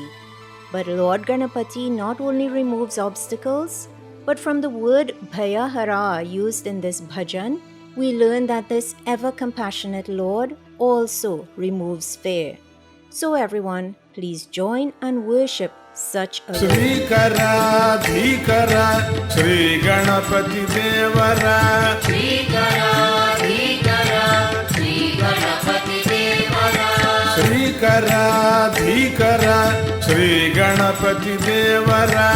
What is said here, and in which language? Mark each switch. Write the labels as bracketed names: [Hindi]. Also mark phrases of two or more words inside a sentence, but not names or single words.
[English] But Lord Ganapati not only removes obstacles, but from the word Bhayahara used in this bhajan, we learn that this ever-compassionate Lord also removes fear. So everyone, please join and worship such a [Kannada] ಶ್ರೀಕರ ಧೀಕರ ಶ್ರೀ ಗಣಪತಿ ದೇವರ ಶ್ರೀಕರ ಧೀಕರ ಶ್ರೀ ಗಣಪತಿ ದೇವರ